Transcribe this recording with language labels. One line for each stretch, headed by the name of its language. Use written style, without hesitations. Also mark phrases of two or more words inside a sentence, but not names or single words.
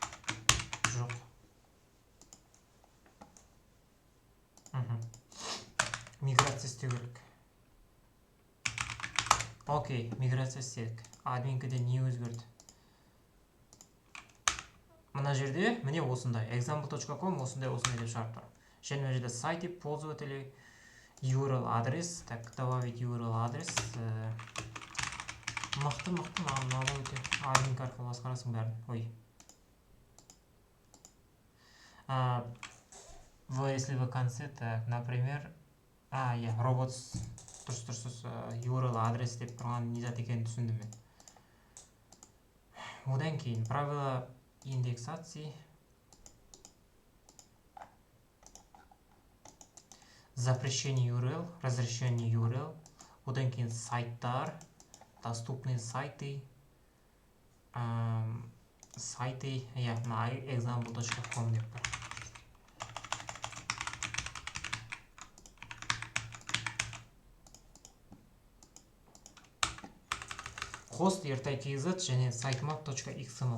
Kazakh: Жоқ. Миграция істеу керек. Окей, миграция істедік. Админкіде не өзгерді? Мына жерде, міне осындай. example.com осындай деп шығарып тұр. Және мына жерде сайты,
Russian: пользователи, URL адрес. Так, добавить URL адрес.
Kazakh: Мықты, мынада өте. Админка арқылы басқарасың бәрін. Ой.
Russian: Если в конце, так, например,
Kazakh: иә, robots, дұрыс, URL адрес деп тұрған не зат екенін түсіндім мен. Одан кейін
Russian: правила индексации, запрещение URL, разрешение URL,
Kazakh: одан кейін сайттар,
Russian: доступные сайты,
Kazakh: иә, мына example.com деп бар. Host ertai.kz және sitemap.xml.